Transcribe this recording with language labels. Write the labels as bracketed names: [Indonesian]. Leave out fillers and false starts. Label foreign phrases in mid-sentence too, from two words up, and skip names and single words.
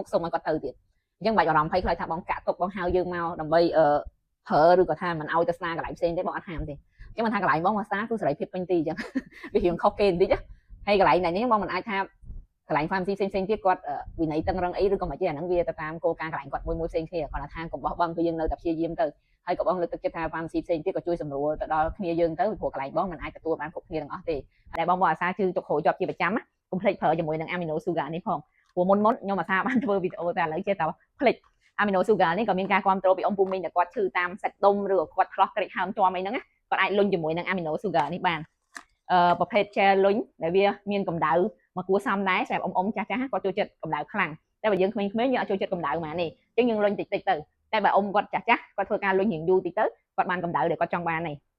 [Khmer] សុំឲ្យគាត់ទៅទៀតអញ្ចឹងបាច់អារម្មណ៍ភ័យខ្លាចថាបងកាក់ទុកបងហៅយើងមកដើម្បីប្រើឬក៏ថាមិនឲ្យទៅស្ដារកន្លែងផ្សេងទេបងអត់ហាមទេអញ្ចឹងមិនថាកន្លែងបងមកស្ដារគឺសេរីភាពពេញទីអញ្ចឹងវារៀងខុសគេបន្តិចហើយកន្លែងនេះបងមិនអាចថាកន្លែង pharmacy ផ្សេងទៀតគាត់វិន័យតឹងរឹងអីឬក៏មិនទេអាហ្នឹងវាទៅតាមគោលការណ៍កន្លែងគាត់មួយផ្សេងគ្នាគាត់ថាកុំបោះបង់គឺយើងនៅតែព្យាយាមទៅហើយក៏បងលើកទឹកចិត្តថា pharmacy ផ្សេងទៀតក៏ ជួយសម្រួលទៅដល់គ្នាយើងទៅព្រោះកន្លែងបងមិនអាចទទួលបានគ្រប់គ្នាទាំងអស់ទេតែបងអាសាជឿទុកគ្រូជាប់ជាប្រចាំណា កុំភ្លេចប្រើជាមួយនឹង [English] amino sugar [Khmer] នេះផងព្រោះមុនខ្ញុំអាសាបានធ្វើវីដេអូតែឥឡូវចេះតែភ្លេច [English] amino sugar [Khmer] នេះក៏មានការគ្រប់គ្រងពីអង្គពូមីងដែលគាត់ឈឺតាមសាច់ដុំឬក៏គាត់ឆ្លោះក្រិចហើមជាំអីហ្នឹងណាគាត់អាចលុញជាមួយនឹង [English] amino sugar [Khmer] នេះបានប្រភេទ gel លុញដែលវាមានកម្ដៅមកគួរសមដែរសម្រាប់អ៊ំចាស់គាត់ចូលចិត្តកម្ដៅខ្លាំងតែបើយើងក្មេងៗយើងអត់ចូលចិត្តកម្ដៅហ្មងនេះអញ្ចឹងយើងលុញតិចទៅតែបើអ៊ំគាត់ចាស់គាត់ធ្វើការលុញរៀងយូរតិចទៅគាត់បានកម្ដៅដែលគាត់ចង់បាននេះ